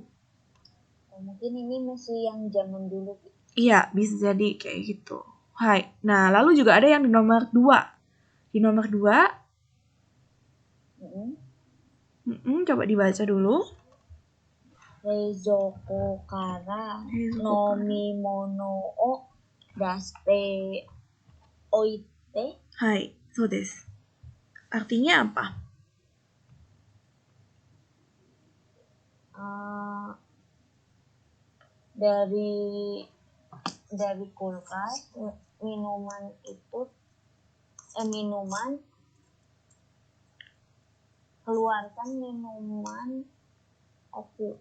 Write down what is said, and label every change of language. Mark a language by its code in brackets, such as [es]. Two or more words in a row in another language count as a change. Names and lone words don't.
[id] Mungkin ini masih yang zaman dulu. Iya, bisa jadi kayak gitu. Hai. Nah, lalu juga ada yang di nomor 2. Di nomor 2 coba dibaca dulu. [ja] 冷蔵庫から飲み物を出しておいて. はい、そうです. [id] Artinya apa? Dari kulkas minuman keluarkan minuman oku.